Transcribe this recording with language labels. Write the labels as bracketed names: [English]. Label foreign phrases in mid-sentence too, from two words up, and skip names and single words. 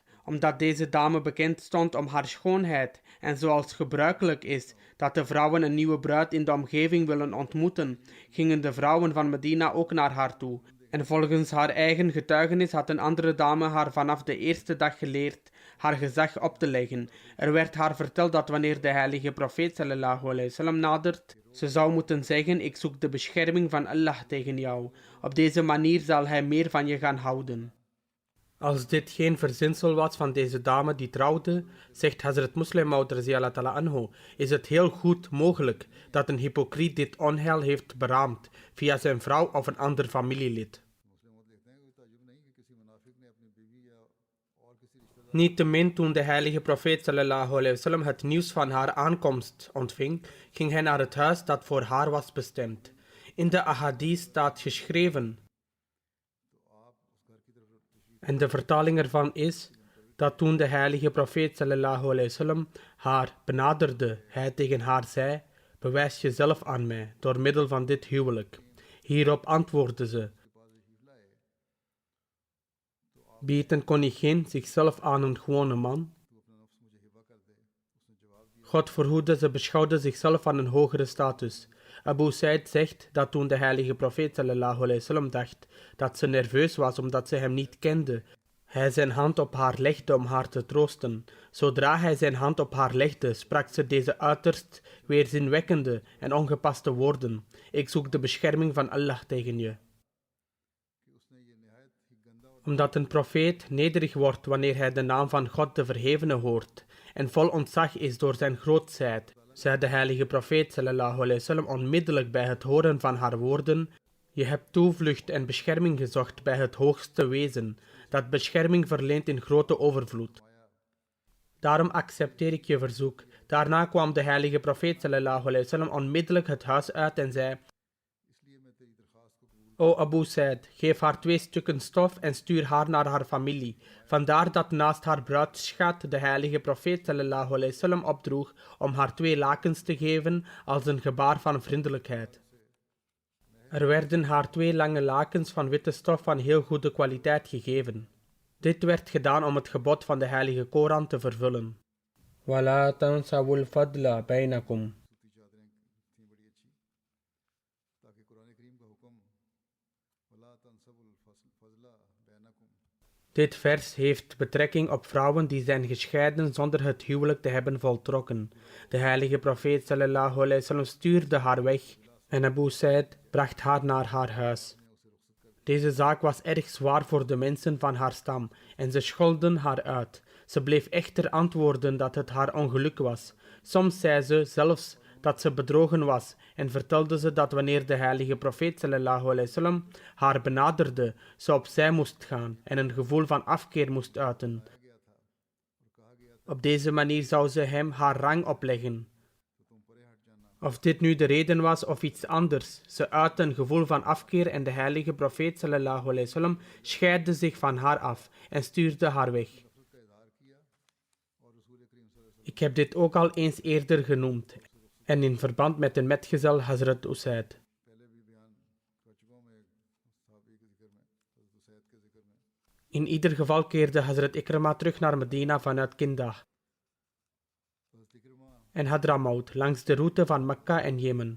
[Dutch] Omdat deze dame bekend stond om haar schoonheid en zoals gebruikelijk is dat de vrouwen een nieuwe bruid in de omgeving willen ontmoeten, gingen de vrouwen van Medina ook naar haar toe. En volgens haar eigen getuigenis had een andere dame haar vanaf de eerste dag geleerd haar gezag op te leggen. Er werd haar verteld dat wanneer de heilige profeet [Arabic] صلى الله عليه وسلم [Dutch] nadert, ze zou moeten zeggen: ik zoek de bescherming van Allah tegen jou. Op deze manier zal hij meer van je gaan houden. Als dit geen verzinsel was van deze dame die trouwde, zegt Hazrat Muslim Maud [Arabic] رضي الله تعالى عنه, [Dutch] is het heel goed mogelijk dat een hypocriet dit onheil heeft beraamd via zijn vrouw of een ander familielid. Niettemin, toen de heilige profeet [Arabic] صلى الله عليه وسلم [Dutch] het nieuws van haar aankomst ontving, ging hij naar het huis dat voor haar was bestemd. In de ahadith staat geschreven, en de vertaling ervan is, dat toen de heilige profeet [Arabic] صلى الله عليه وسلم [Dutch] haar benaderde, hij tegen haar zei: bewijs jezelf aan mij door middel van dit huwelijk. Hierop antwoordde ze: biedt een koningin zichzelf aan een gewone man? God verhoede, ze beschouwde zichzelf aan een hogere status. Abu Said zegt dat toen de heilige profeet [Arabic] صلى الله عليه وسلم [Dutch] dacht dat ze nerveus was omdat ze hem niet kende, hij zijn hand op haar legde om haar te troosten. Zodra hij zijn hand op haar legde, sprak ze deze uiterst weerzinwekkende en ongepaste woorden: ik zoek de bescherming van Allah tegen je. Omdat een profeet nederig wordt wanneer hij de naam van God de Verhevene hoort en vol ontzag is door zijn grootheid, zei de heilige profeet [Arabic] صلى الله عليه وسلم [Dutch] onmiddellijk bij het horen van haar woorden: je hebt toevlucht en bescherming gezocht bij het hoogste wezen, dat bescherming verleent in grote overvloed. Daarom accepteer ik je verzoek. Daarna kwam de heilige profeet [Arabic] صلى الله عليه وسلم [Dutch] onmiddellijk het huis uit en zei: o Abu Said, geef haar 2 stukken stof en stuur haar naar haar familie. Vandaar dat naast haar bruidsschat de heilige profeet [Arabic] صلى الله عليه وسلم [Dutch] opdroeg om haar 2 lakens te geven als een gebaar van vriendelijkheid. Er werden haar 2 lange lakens van witte stof van heel goede kwaliteit gegeven. Dit werd gedaan om het gebod van de heilige Koran te vervullen. [Arabic] ولا تنسوا الفضل بينكم. [Dutch] Dit vers heeft betrekking op vrouwen die zijn gescheiden zonder het huwelijk te hebben voltrokken. De heilige profeet [Arabic] صلى الله عليه وسلم [Dutch] stuurde haar weg en Abu Said bracht haar naar haar huis. Deze zaak was erg zwaar voor de mensen van haar stam en ze scholden haar uit. Ze bleef echter antwoorden dat het haar ongeluk was. Soms zei ze zelfs dat ze bedrogen was en vertelde ze dat wanneer de heilige profeet [Arabic] صلى الله عليه وسلم [Dutch] haar benaderde, ze opzij moest gaan en een gevoel van afkeer moest uiten. Op deze manier zou ze hem haar rang opleggen. Of dit nu de reden was of iets anders, ze uitte een gevoel van afkeer en de heilige profeet [Arabic] صلى الله عليه وسلم [Dutch] scheidde zich van haar af en stuurde haar weg. Ik heb dit ook al eens eerder genoemd en in verband met een metgezel Hazrat Usaid. In ieder geval keerde Hazrat Ikrama terug naar Medina vanuit Kindah en Hadramaut langs de route van Mekka en Jemen.